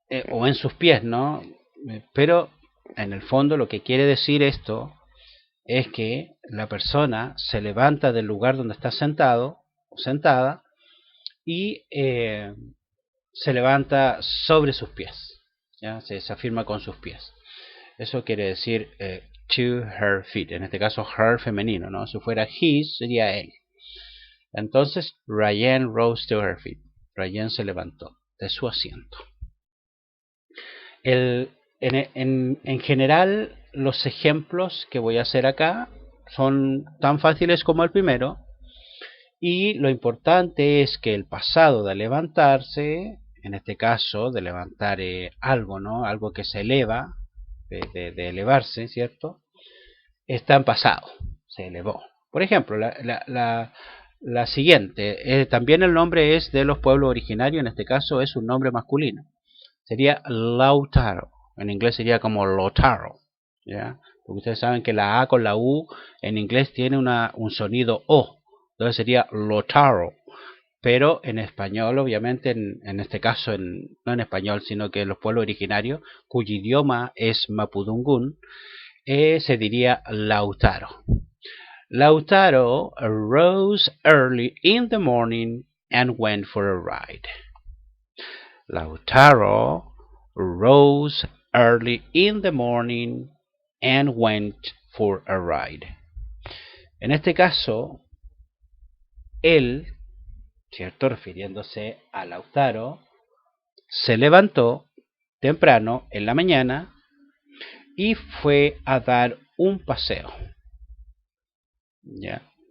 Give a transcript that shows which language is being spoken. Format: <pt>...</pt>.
<es>O en sus pies, ¿no? Pero en el fondo lo que quiere decir esto es que la persona se levanta del lugar donde está sentado o sentada y se levanta sobre sus pies, ¿ya? Se afirma con sus pies. Eso quiere decir</es> <en>to her feet,</en> <es>en este caso her femenino, ¿no? Si fuera his sería él. Entonces</es> <en>Ryan rose to her feet.</en> <es>Ryan se levantó de su asiento. En general, los ejemplos que voy a hacer acá son tan fáciles como el primero, y lo importante es que el pasado de levantarse, en este caso de levantar algo, ¿no? Algo que se eleva, de elevarse, ¿cierto? Está en pasado, se elevó. Por ejemplo, la siguiente, también el nombre es de los pueblos originarios, en este caso es un nombre masculino. Sería Lautaro. En inglés sería como Lotaro, ¿ya? Porque ustedes saben que la A con la U en inglés tiene un sonido O. Entonces sería Lotaro. Pero en español, obviamente, en este caso, no en español, sino que en los pueblos originarios, cuyo idioma es Mapudungún, se diría Lautaro.</es> <en>Lautaro rose early in the morning and went for a ride. Lautaro rose early in the morning and went for a ride.</en> <es>En este caso, él, ¿cierto? Refiriéndose a Lautaro, se levantó temprano en la mañana y fue a dar un paseo. ¿Ya?</es>